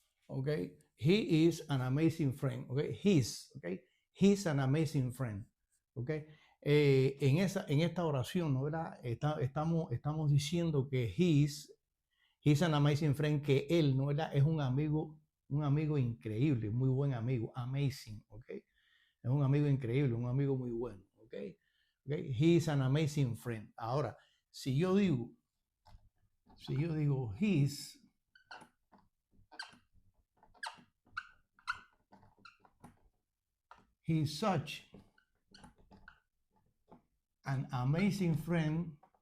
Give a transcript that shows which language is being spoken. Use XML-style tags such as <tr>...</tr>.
<en>Okay, he is an amazing friend. Okay, he's an amazing friend.</en> <es>Okay, en esta oración, ¿no? ¿Verdad? Estamos diciendo que</es> <en>he's an amazing friend,</en> <es>que él, ¿no? ¿Verdad? Es un amigo increíble, muy buen amigo, amazing. Okay, es un amigo increíble, un amigo muy bueno.</es> <en>Okay, okay, he's an amazing friend.</en> <es>Ahora, si yo digo</es> <en>he's such an amazing friend.</en>